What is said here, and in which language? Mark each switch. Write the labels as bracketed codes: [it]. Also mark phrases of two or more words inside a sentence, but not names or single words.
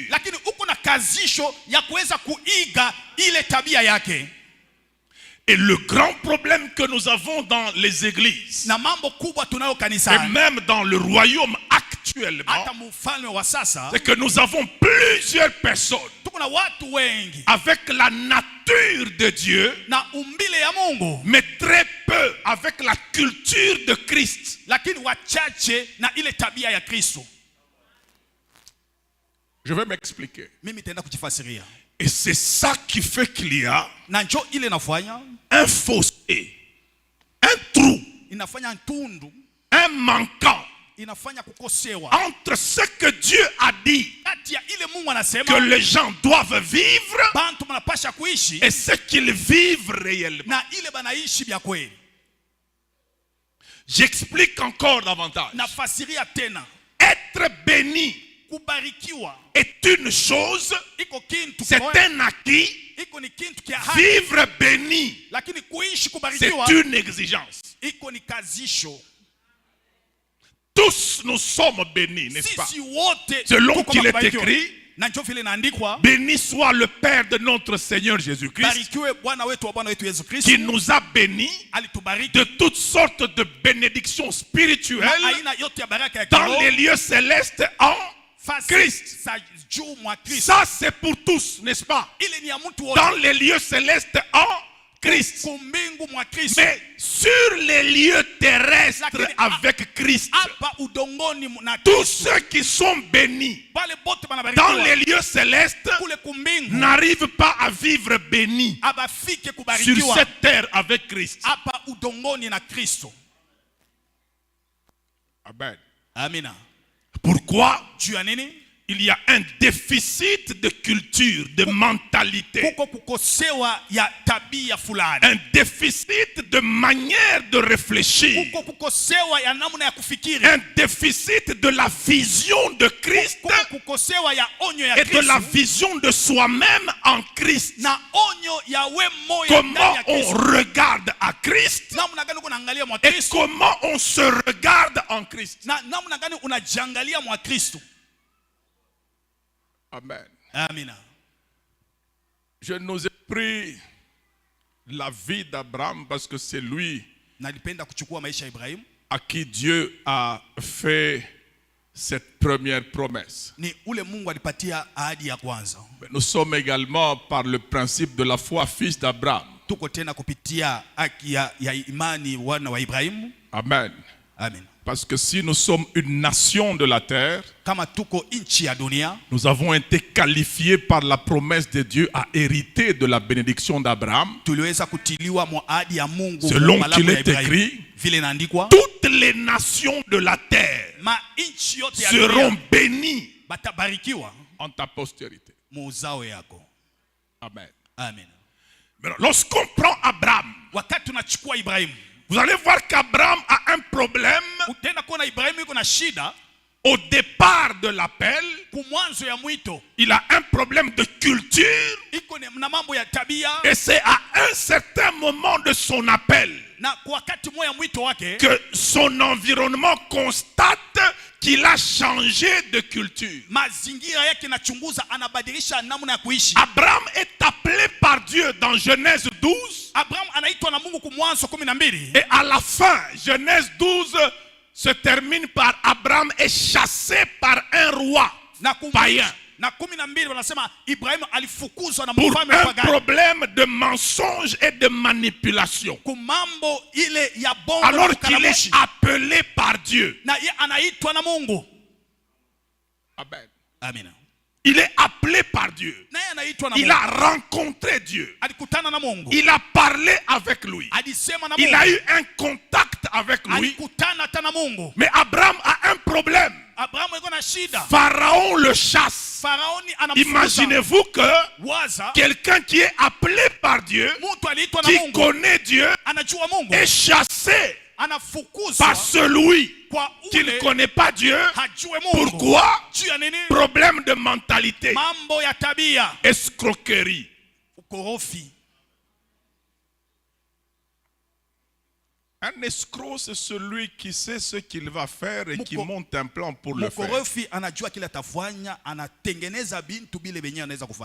[sw] Lakini uko na kazisho ya kuweza kuiga ile tabia yake. [fr] Et le grand problème que nous avons dans les églises, [sw] Na mambo kubwa tunayo [fr] et [sw] kanisani, [fr] même dans le royaume actuellement, [sw] hata mfalme wa sasa, [fr] c'est que nous avons plusieurs personnes [sw] tuko na watu wengi [fr] avec la nature de Dieu, [sw] na umbile ya Mungu, [fr] mais très peu avec la culture de Christ. [sw] lakini wachache na ile tabia ya Kristo. [fr] Je vais m'expliquer. [sw] Mimi tenda kujifasiria. [fr] Et c'est ça qui fait qu'il y a [sw] Na njo ile nafanya, [fr] un fossé, un trou, [sw] inafanya tundu, [fr] un manquant [sw] inafanya kukosewa [fr] entre ce que Dieu a dit [sw] kati ya ile Mungu [fr] que [sw] anasema [fr] les gens doivent vivre [sw] bantu mnapasha kuishi [fr] et ce qu'ils vivent réellement. [sw] na ile banaishi bya kweli. [fr] J'explique encore davantage. [sw] Nafasiria tena, [fr] Être béni [sw] kubarikiwa [fr] est une chose, [sw] iko kintu [fr] c'est [sw] kimoja, [fr] un acquis. [sw] iko ni kintu kia haki, [fr] Vivre béni, [sw] lakini kuishi [fr] c'est [sw] kubarikiwa [fr] une exigence. [sw] iko ni kazisho. [fr] Tous nous sommes bénis, n'est-ce pas? [sw] Sisi wote [fr] Selon [sw] tuko [fr] qu'il est [sw] mabarikiwa. [fr] écrit, [sw] Na njo vile inaandikwa, [fr] béni soit le Père de notre Seigneur Jésus-Christ, [sw] barikiwe Bwana wetu wa Bwana wetu Yesu Kristo, [fr] qui nous a bénis [sw] alitubariki [fr] de toutes sortes de bénédictions [sw] na [fr] spirituelles [sw] aina yote ya baraka ya [fr] dans [sw] kiroho [fr] les lieux célestes en [sw] fasi [fr] Christ. [sw] za juu mwa Kristo. [fr] Ça c'est pour tous, n'est-ce pas? [sw] Ile ni ya mtu wote. [fr] Dans les lieux célestes en Christ. [sw] Kumbingu mwa Kristo. [fr] Mais sur les lieux terrestres avec Christ, [sw] hapa udongoni na [fr] tous ceux qui sont bénis [sw] pale bote banabarikiwa [fr] dans les lieux célestes [sw] kule kumbingu [fr] n'arrivent pas à vivre bénis [sw] abafike [fr] sur [sw] kubarikiwa [fr] cette terre avec Christ. [sw] hapa udongoni na Kristo. [fr] Amen. [sw] Amina. [fr] Pourquoi? [sw] Juu ya nini? [fr] Il y a un déficit de culture, de mentalité. [sw] Kuko kukosewa ya tabia fulani. [fr] Un déficit de manière de réfléchir. [sw] Kuko kukosewa ya namna ya kufikiri. [fr] Un déficit de la vision de Christ [sw] Kuko kukosewa ya onyo ya [fr] et de la [sw] Kristo. [fr] vision de soi-même en Christ. [sw] Na onyo ya we moyo [fr] Comment [sw] ndani ya [fr] on [sw] Kristo. [fr] regarde à Christ [sw] Namna gani unaangalia mwa [fr] et [sw] Kristo? [fr] comment on se regarde en Christ. [sw] Na namna gani unajiangalia mwa Kristo? [fr] Amen. [sw] Amina. [fr] Je nous ai pris la vie d'Abraham parce que c'est lui [sw] Nalipenda kuchukua maisha ya Ibrahimu. [fr] à qui Dieu a fait cette première promesse. [sw] Ni ule Mungu alipatia ahadi ya kwanza. [fr] Mais nous sommes également par le principe de la foi fils d'Abraham. [sw] Tuko tena kupitia haki ya imani wana wa Ibrahimu. [fr] Amen. [sw] Amen. [fr] Parce que si nous sommes une nation de la terre, [sw] Kama tuko nchi ya dunia, [fr] nous avons été qualifiés par la promesse de Dieu à hériter de la bénédiction d'Abraham. [sw] tuliweza kutiliwa mwa ahadi ya Mungu. [fr] Selon [sw] malako [fr] qu'il [sw] ya [fr] est [sw] Ibrahimu. [fr] écrit, [sw] Vile inaandikwa, [fr] toutes les nations de la terre [sw] ma nchi yote ya [fr] seront [sw] dunia [fr] bénies [sw] batabarikiwa [fr] en ta postérité. [sw] muuzao yako. [fr] Amen. [sw] Amen. [fr] Mais lorsqu'on prend Abraham, [sw] Wakati tunachukua Ibrahimu, [fr] vous allez voir qu'Abraham a un problème [sw] utaenda kuona Ibrahimu yuko na shida [fr] au départ de l'appel. [sw] kumwanzo ya mwito. [fr] Il a un problème de culture [sw] Iko na mambo ya tabia, [fr] et c'est à un certain moment de son appel [sw] na kwa wakati moya mwito wake [fr] que son environnement constate qu'il a changé de culture. [sw] mazingira yake nachunguza, anabadilisha namna ya kuishi. [fr] Abraham est appelé par Dieu dans Genèse 12 [sw] Abraham anaitwa na Mungu kumwanzo 12. [fr] et à la fin, Genèse 12 se termine par Abraham est chassé par un roi païen [sw] na 12 wanasema Ibrahimu alifukuzwa na [fr] pour [sw] mfalme [fr] un [sw] mpagani [fr] problème de mensonge et de manipulation. [sw] kumambo ile ya bongo [fr] Alors [sw] na [fr] qu'il [sw] kukaramushi. [fr] est appelé par Dieu. [sw] Na yeye anaitwa na Mungu. [fr] Amen. [sw] Amina. [fr] Il est appelé par Dieu. [sw] Na yeye anaitwa na [fr] Il [sw] Mungu. [fr] a rencontré Dieu. [sw] Alikutana na Mungu. [fr] Il a parlé avec lui. [sw] Alisema na [fr] Il [sw] Mungu. [fr] a eu un contact avec lui. [sw] Alikutana hata na Mungu. [fr] Mais Abraham a un problème. [sw] Abrahamu yuko na shida. [fr] Pharaon le chasse. [sw] Faraoni anamfukuza. [fr] Imaginez-vous que [sw] Waza [fr] quelqu'un qui est appelé par Dieu, [sw] mtu aliitwa na [fr] qui [sw] Mungu, [fr] connaît Dieu, [sw] anajua Mungu, [fr] est chassé [sw] anafukuzwa [fr] par celui [sw] kwa [fr] qui ne [sw] ule [fr] connaît pas Dieu. [sw] hajue Mungu. [fr] Pourquoi? [sw] Juu ya nini? [fr] Problème de mentalité, [sw] Mambo ya tabia, [fr] escroquerie. [sw] ukorofi. [fr] Un escroc, c'est celui qui sait ce qu'il va faire et qui [sw] Muko- [fr] monte un plan pour le faire. [sw] Mkorofi anajua kile atafanya, anatengeneza bintu bile benye anaweza kufanya.